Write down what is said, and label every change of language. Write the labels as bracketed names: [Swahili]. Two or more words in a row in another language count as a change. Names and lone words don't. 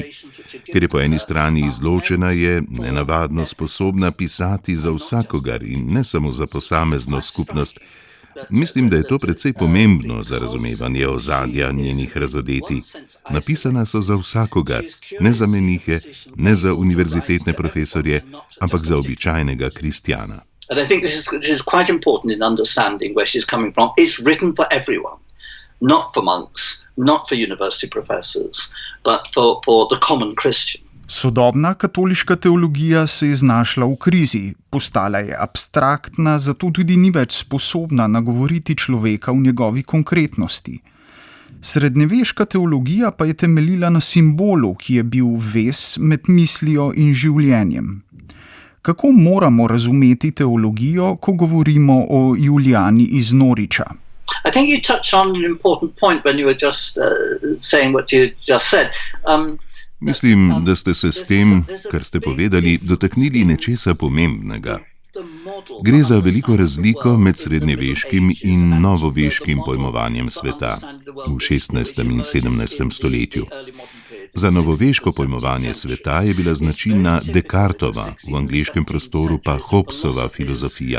[Slovenian] Ker je po eni strani izločena, je nenavadno sposobna pisati za vsakogar in ne samo za posamezno skupnost, Mislim, da je to precej pomembno za razumevanje ozadja njenih razodetij. Napisana so za vsakogar, ne za menihe, ne za univerzitetne profesorje, ampak za običajnega kristjana. [English] And I think this is quite important in understanding where she's coming from. It's written for everyone, not for monks, not for university professors, but for the common Christian. [Slovenian] Sodobna katoliška teologija se je znašla v krizi, postala je abstraktna, zato tudi ni več sposobna nagovoriti človeka v njegovi konkretnosti. Srednjeveška teologija pa je temeljila na simbolu, ki je bil vez med mislijo in življenjem. Kako moramo razumeti teologijo, ko govorimo o Julijani iz Noriča? [English] I think you touched on an important point when you were just saying what you just said. [Slovenian] Mislim, da ste se s tem, kar ste povedali, dotaknili nečesa pomembnega. Gre za veliko razliko med srednjeveškim in novoveškim pojmovanjem sveta v 16. in 17. stoletju. Za novoveško pojmovanje sveta je bila značilna Descartova, v angleškem prostoru pa Hobbesova filozofija.